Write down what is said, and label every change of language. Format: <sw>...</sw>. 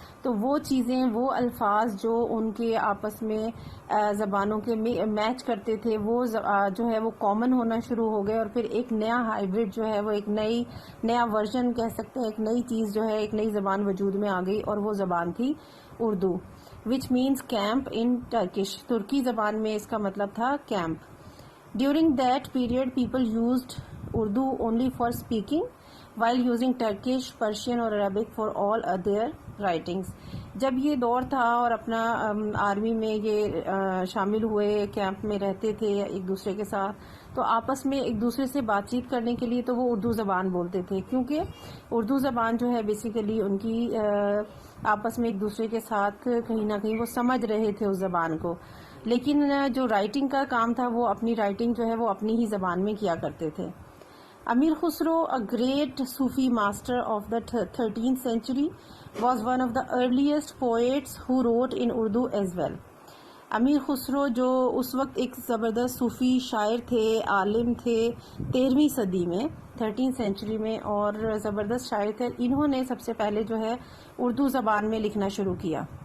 <ur>تو وہ چیزیں، وہ الفاظ جو ان کے آپس میں زبانوں کے میچ کرتے تھے، وہ جو ہے وہ کامن ہونا شروع ہو گئے، اور پھر ایک نیا ہائبرڈ جو ہے وہ ایک نیا ورژن کہہ سکتے ہیں، ایک نئی چیز جو ہے، ایک نئی زبان وجود میں آ گئی، اور وہ زبان تھی Urdu,</ur> <en>which means camp in Turkish.</en> <ur>ترکی زبان میں اس کا مطلب تھا camp.</ur> <en>During that period people used Urdu only for speaking while using Turkish, Persian اور Arabic for all other writings.</en> <ur>جب یہ دور تھا اور اپنا آرمی میں یہ شامل ہوئے، کیمپ میں رہتے تھے ایک دوسرے کے ساتھ، تو آپس میں ایک دوسرے سے بات چیت کرنے کے لیے تو وہ اردو زبان بولتے تھے، کیونکہ اردو زبان جو ہے بیسیکلی ان کی آپس میں ایک دوسرے کے ساتھ کہیں نہ کہیں وہ سمجھ رہے تھے اس زبان کو. لیکن جو رائٹنگ کا کام تھا وہ اپنی رائٹنگ جو ہے وہ اپنی ہی زبان میں کیا کرتے تھے.</ur> <en>Amir Khusrau, a great Sufi master of the 13th century, was one of the earliest poets who wrote in Urdu as well.</en> <ur>امیر خسرو جو اس وقت ایک زبردست صوفی شاعر تھے، عالم تھے 13ویں صدی میں، 13th سینچری میں، اور زبردست شاعر تھے. انہوں نے سب سے پہلے جو ہے اردو زبان میں لکھنا شروع کیا.</ur>